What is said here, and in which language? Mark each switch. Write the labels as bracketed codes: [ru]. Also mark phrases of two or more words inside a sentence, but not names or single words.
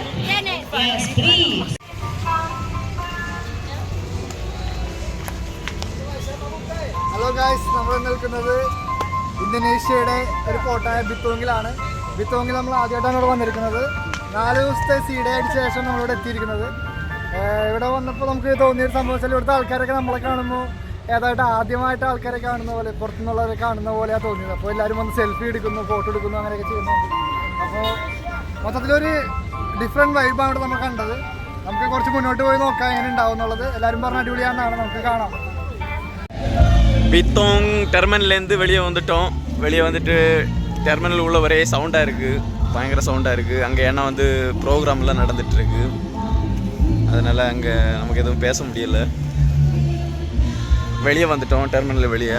[en] Yes, please. hello guys, [ml] നമ്മൾ നിൽക്കുന്നത് ഇന്തോനേഷ്യയുടെ ഒരു കോട്ടയായ ബിത്തോങ്ങിലാണ്. ബിത്തോങ്ങിൽ നമ്മൾ ആദ്യമായിട്ടാണ് ഇവിടെ വന്നിരിക്കുന്നത്. 4 ദിവസത്തെ [en] sea day [ml] ആയിട്ട് ശേഷം നമ്മളിവിടെ എത്തിയിരിക്കുന്നത്. ഇവിടെ വന്നപ്പോൾ നമുക്ക് തോന്നിയൊരു സംഭവം വെച്ചാൽ ഇവിടുത്തെ ആൾക്കാരൊക്കെ നമ്മളെ കാണുമ്പോൾ ഏതായിട്ട് ആദ്യമായിട്ട് ആൾക്കാരെ കാണുന്ന പോലെ, പുറത്തുനിന്നുള്ളവരെ കാണുന്ന പോലെയാണ് തോന്നിയത്. അപ്പോൾ എല്ലാവരും വന്ന് സെൽഫി എടുക്കുന്നു, ഫോട്ടോ എടുക്കുന്നു, അങ്ങനെയൊക്കെ ചെയ്യുന്നുണ്ട്. അപ്പോൾ മൊത്തത്തിലൊരു [en] different vibe [ml] ഇവിടെ നമ്മൾ കണ്ടത്. നമുക്ക് കുറച്ച് മുന്നോട്ട് പോയി നോക്കാം എങ്ങനെ ഉണ്ടാവും എന്നുള്ളത്. എല്ലാവരും പറഞ്ഞ അടിപൊളിയാണെന്നാണ്, നമുക്ക് കാണാം. [ta] பித்தோங் டெர்மினல்லேருந்து வெளியே வந்துட்டோம். வெளியே வந்துட்டு டெர்மினல் உள்ள ஒரே சவுண்டாக இருக்குது, பயங்கர சவுண்டாக இருக்குது. அங்கே ஏன்னா வந்து ப்ரோக்ராம்லாம் நடந்துகிட்ருக்கு, அதனால் அங்கே நமக்கு எதுவும் பேச முடியலை. வெளியே வந்துட்டோம், டெர்மினல் வெளியே.